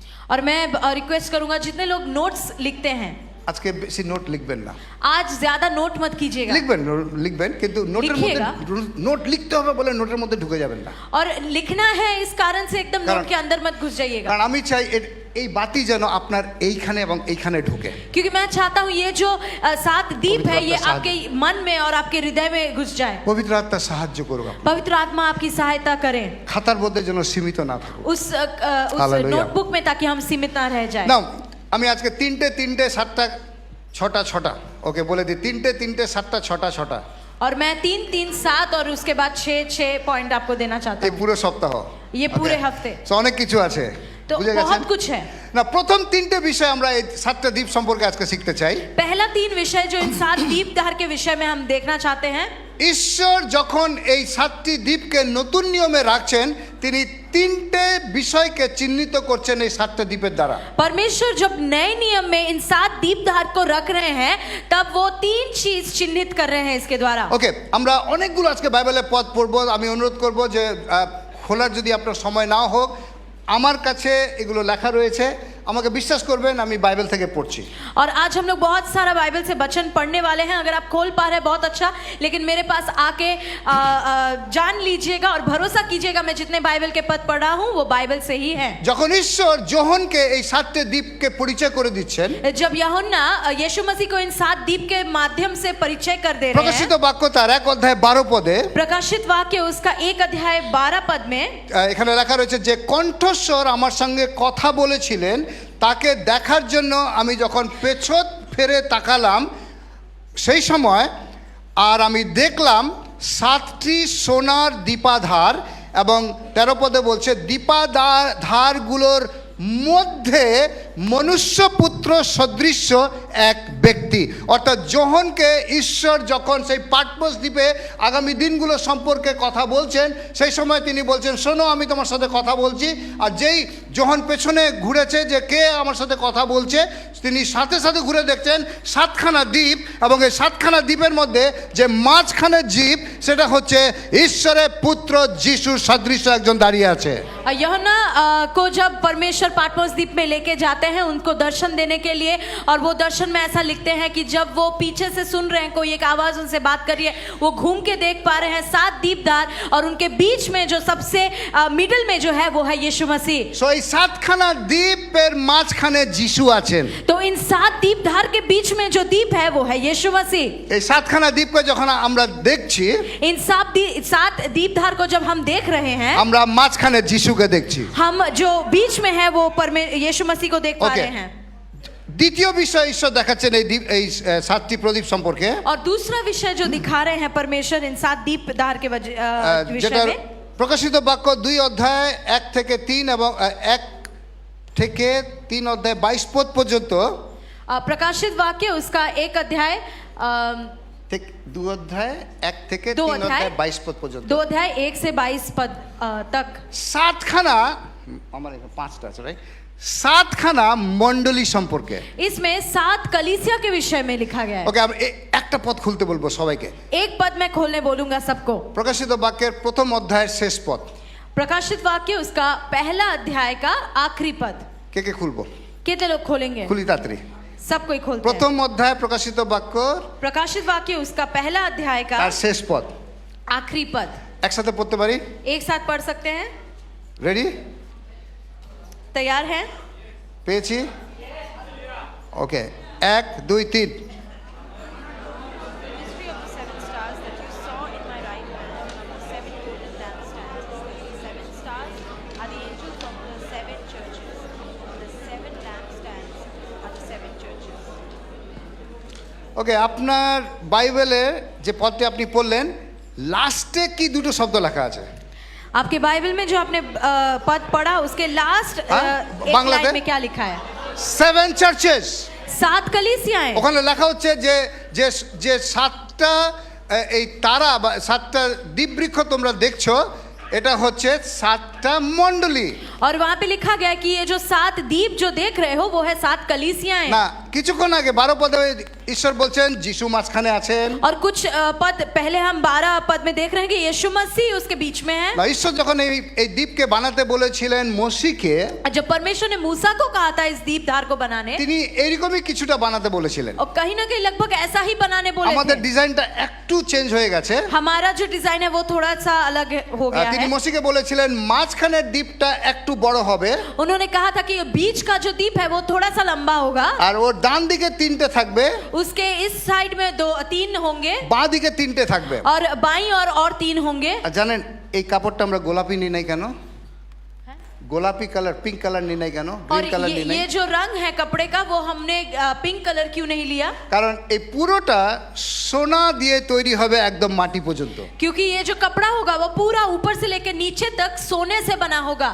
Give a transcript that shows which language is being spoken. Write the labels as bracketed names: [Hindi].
[Hindi] और मैं रिक्वेस्ट करूंगा जितने लोग नोट्स लिखते हैं, [Bangla] আজকে বেশি নোট লিখবেন না। [Hindi] आज ज्यादा नोट मत कीजिएगा। [Bangla] লিখবেন কিন্তু নোটের মধ্যে [Hindi] লিখিয়েগা। [Bangla] নোট লিখতে হবে বলে নোটের মধ্যে ঢুকে যাবেন না। [Hindi] और लिखना है इस कारण से एकदम कारण- नोट के अंदर मत घुस जाइएगा, [Bangla] কারণ আমি চাই এই বাতি যেন আপনার এইখানে এবং এইখানে ঢুকে। [Hindi] क्योंकि मैं चाहता हूँ ये जो 7 द्वीप है, ये पवित्र आत्मा आपके मन में और आपके हृदय में घुस जाए। [Bangla] পবিত্র আত্মা সাহায্য করুক। [Hindi] पवित्र आत्मा आपकी सहायता करें [Bangla] খাতার মধ্যে যেন সীমিত না থাকুক। [Hindi] उस हालेलुया। नोटबुक में, ताकि हम सीमित ना रह जाए। [Bangla] না, আমি আজকে 3টে 7টা 6টা ওকে বলে দিই। 3টে 7টা 6টা [Hindi] और मैं 3 3 7 और उसके बाद 6 पॉइंट आपको देना चाहता [Bangla] এই [Hindi] हूँ। [Bangla] পুরো সপ্তাহ, [Hindi] ये पूरे [English] Okay. [Hindi] हफ्ते [Bangla] So, অনেক কিছু আছে, [Hindi] तो [Bangla] বুঝে গেছেন? [Hindi] बहुत कुछ है। [Bangla] না, প্রথম 3টে বিষয় আমরা এই 7টা দ্বীপ সম্পর্কে আজকে শিখতে চাই। [Hindi] पहला 3 विषय जो इन 7 दीपदार के विषय में हम देखना चाहते हैं। [Bangla] ঈশ্বর যখন এই 7টি দ্বীপকে নতুন নিয়মে রাখছেন, তিনি 3টে বিষয়কে চিহ্নিত করছেন এই 7টা দ্বীপের দ্বারা। [Hindi] परमेश्वर जब नए नियम में इन 7 दीपदार को रख रहे हैं, तब वो 3 चीज चिन्हित कर रहे हैं इसके द्वारा। [Bangla] ওকে, আমরা অনেকগুলো আজকে বাইবেলের পদ পড়বো। আমি অনুরোধ করব যে খোলার যদি আপনার সময় নাও হোক, আমার কাছে এগুলো লেখা রয়েছে, আমাকে বিশ্বাস করবেন আমি বাইবেল থেকে পড়ছি। [Hindi] और आज हम लोग बहुत सारा बाइबल से वचन पढ़ने वाले हैं। अगर आप खोल पा रहे हैं बहुत अच्छा, लेकिन मेरे पास आके जान लीजिएगा और भरोसा कीजिएगा, मैं जितने बाइबल के पद पढ़ा हूँ वो बाइबल से ही है। [Bangla] যখন ঈশ্বর যোহনকে এই 7টে দ্বীপকে পরিচয় করে দিচ্ছেন, [Hindi] जब यूहन्ना यीशु मसीह को इन 7 दीप के माध्यम से परिचय कर दे रहे [Bangla] প্রকাশিত [Hindi] हैं, [Bangla] বাক্য তার 1 অধ্যায় 12 পদে [Hindi] प्रकाशित वाक्य उसका 1 अध्याय 12 पद में [Bangla] এখানে লেখা রয়েছে যে কণ্ঠস্বর আমার সঙ্গে কথা বলেছিলেন, তাকে দেখার জন্য আমি যখন পেছন ফিরে তাকালাম, সেই সময় আর আমি দেখলাম 7টি সোনার দীপাধার, এবং 13 পদে বলছে দীপাধারগুলোর মধ্যে মনুষ্যপুত্র সদৃশ্য এক ব্যক্তি। অর্থাৎ যোহনকে ঈশ্বর যখন সেই পাটমোস দ্বীপে আগামী দিনগুলো সম্পর্কে কথা বলছেন, সেই সময় তিনি বলছেন শোনো আমি তোমার সাথে কথা বলছি। আর যেই যোহন পেছনে ঘুরেছে যে কে আমার সাথে কথা বলছে, তিনি সাথে সাথে ঘুরে দেখছেন 7খানা দ্বীপ, এবং এই 7খানা দ্বীপের মধ্যে যে মাঝখানের দ্বীপ, সেটা হচ্ছে ঈশ্বরের পুত্র যিশু সদৃশ্য একজন দাঁড়িয়ে আছে। [Hindi] यूहन्ना को जब परमेश्वर पाटमोस द्वीप में लेके जाते हैं उनको दर्शन देने के लिए, और वो दर्शन वचन में ऐसा लिखते हैं कि जब वो पीछे से सुन रहे हैं, कोई एक आवाज उनसे बात कर रही है, वो घूम के देख पा रहे हैं 7 दीपदार, और उनके बीच में जो सबसे मिडिल में जो है वो है यीशु मसीह। [Bangla] সো এই সাতখানা দ্বীপের মাঝখানে যিশু আছেন। [Hindi] तो इन 7 दीपदार के बीच में जो दीप है वो है यीशु मसीह। [Bangla] এই সাতখানা দ্বীপকে যখন আমরা দেখছি, [Hindi] इन 7 दीपदार को जब हम देख रहे हैं, [Bangla] আমরা মাঝখানে যিশুকে দেখছি। [Hindi] हम जो बीच में है वो यीशु मसीह को देख पा [English] Okay. [Hindi] रहे हैं। [Bangla] দ্বিতীয় বিষয় ঈশ্বর দেখাচ্ছেন এই 7টি প্রদীপ সম্পর্কে, [Hindi] और दूसरा विषय जो दिखा रहे हैं परमेश्वर इन 7 दीपदार के विषय [Bangla] যেটা [Hindi] में, [Bangla] প্রকাশিত বাক্য 2 অধ্যায় 1 থেকে 3 এবং 1 থেকে 3 অধ্যায় 22 পদ পর্যন্ত। [Hindi] प्रकाशित वाक्य उसका 1 अध्याय [Bangla] ঠিক 2 অধ্যায় 1 থেকে 2 3 অধ্যায়, অধ্যায় 22 পদ পর্যন্ত। [Hindi] 2 अध्याय 1 से 22 पद तक। [Bangla] সাতখানা, আমার এখানে 5টা আছে রাইট, সাতখানা মণ্ডলী সম্পর্কে। [Hindi] इसमें 7 कलीसिया के विषय में लिखा गया है। [Bangla] ওকে, আমি একটা পদ খুলতে বলবো সবাইকে। [Hindi] एक पद मैं खोलने बोलूंगा सबको। [Bangla] প্রকাশিত বাক্যের প্রথম অধ্যায়ের শেষ পদ। [Hindi] प्रकाशित वाक्य उसका पहला अध्याय का आखिरी पद। [Bangla] কে কে খুলবো? [Hindi] कितने लोग खोलेंगे? [Bangla] খুলি তাড়াতাড়ি। [Hindi] सब कोई खोलते हैं। [Bangla] প্রথম অধ্যায় প্রকাশিত বাক্য [Hindi] प्रकाशित वाक्य उसका पहला अध्याय का [Bangla] আর শেষ পদ [Hindi] आखिरी पद [Bangla] একসাথে পড়তে পারি? [Hindi] एक साथ पढ़ सकते हैं? [Bangla] রেডি? [Hindi] तैयार हैं? [Bangla] পেয়েছি? ওকে, 1 2 3। [English] Mystery of the 7 stars that you saw in my right hand are the 7 golden lampstands. The 7 stars are the angels of the 7 churches. The 7 lampstands are the 7 churches. [Bangla] ওকে, আপনার বাইবেলে যে পদটি আপনি পড়লেন, লাস্টে কি দুটো শব্দ লেখা আছে? [Hindi] आपके बाइबल में जो आपने पद पढ़ा उसके लास्ट हाँ? एक बांग्लादेश? लाइन में क्या लिखा है? [English] 7 churches. [Hindi] 7 कलीसियाएं। [Bangla] ওখানে লেখা হচ্ছে যে যে যে 7টা এই তারা বা 7টা দ্বীপবৃক্ষ তোমরা দেখছো, এটা হচ্ছে 7টা মণ্ডলী। [Hindi] और वहाँ पे लिखा गया कि ये जो 7 दीप जो देख रहे हो वो है 7 कलीसियाएं। [Bangla] না, কিছুক্ষণ আগে 12 পদে ঈশ্বর বলছেন যিশু মাঝখানে আছেন। [Hindi] और कुछ पद पहले हम 12 पद में देख रहे हैं कि यीशु मसीह उसके बीच में है। [Bangla] না, ঈশ্বর যখন এই দ্বীপকে বানাতে বলেছিলেন মসিকে, [Hindi] जब परमेश्वर ने मूसा को कहा था इस दीपदार को बनाने, [Bangla] তিনি এইরকমই কিছুটা বানাতে বলেছিলেন। [Hindi] और कहीं ना कहीं लगभग ऐसा ही बनाने बोले [Bangla] আমাদের [Hindi] थे। [Bangla] ডিজাইনটা একটু চেঞ্জ হয়ে গেছে। [Hindi] हमारा जो डिजाइन है वो थोड़ा सा अलग हो गया [Bangla] তিনি [Hindi] है। [Bangla] মসিকে বলেছিলেন মাঝখানের দ্বীপটা একটু বড় হবে, [Hindi] उन्होंने कहा था कि बीच का जो दीप है वो थोड़ा सा लंबा होगा, [Bangla] আর ওর ডান দিকে 3টে থাকবে, [Hindi] उसके इस साइड में 3 होंगे, [Bangla] বাঁ দিকে 3টে থাকবে। [Hindi] और बाईं और 3 होंगे। [Bangla] আর জানেন এই কাপড়টা আমরা গোলাপি নিই নাই কেন? গোলাপি কালার, পিঙ্ক কালার নিই নাই কেন? [Hindi] और [Bangla] গ্রিন কালার নিই নাই? [Hindi] ये जो रंग है कपड़े का वो हमने पिंक कलर क्यों नहीं लिया? [Bangla] কারণ এই পুরোটা সোনা দিয়ে তৈরি হবে একদম মাটি পর্যন্ত। [Hindi] क्योंकि ये जो कपड़ा होगा वो पूरा ऊपर से लेकर नीचे तक सोने से बना होगा।